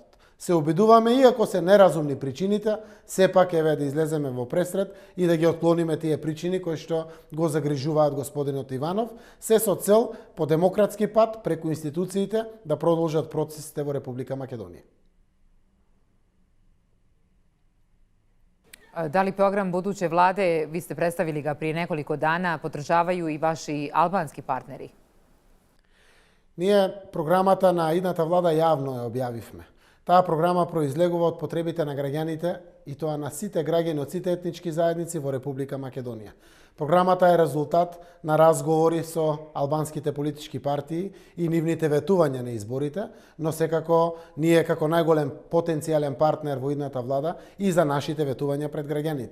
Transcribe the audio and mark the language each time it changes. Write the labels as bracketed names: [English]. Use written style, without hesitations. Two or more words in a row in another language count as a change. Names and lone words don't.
[Macedonian] Се обидуваме, иако се неразумни причините, сепак еве да излеземе во пресред и да ги отклониме тие причини кои што го загрижуваат господинот Иванов, се со цел по демократски пат преку институциите да продолжат процесите во Република Македонија. [Bosnian] Da li program buduće vlade, vi ste predstavili ga prije nekoliko dana, podržavaju i vaši albanski partneri? [Macedonian] Ние програмата на идната влада јавно ја објавивме. Таа програма произлегува од потребите на граѓаните и тоа на сите граѓани од сите етнички заедници во Република Македонија. Програмата е резултат на разговори со албанските политички партии и нивните ветувања на изборите, но секако ние како најголем потенцијален партнер во идната влада и за нашите ветувања пред граѓаните.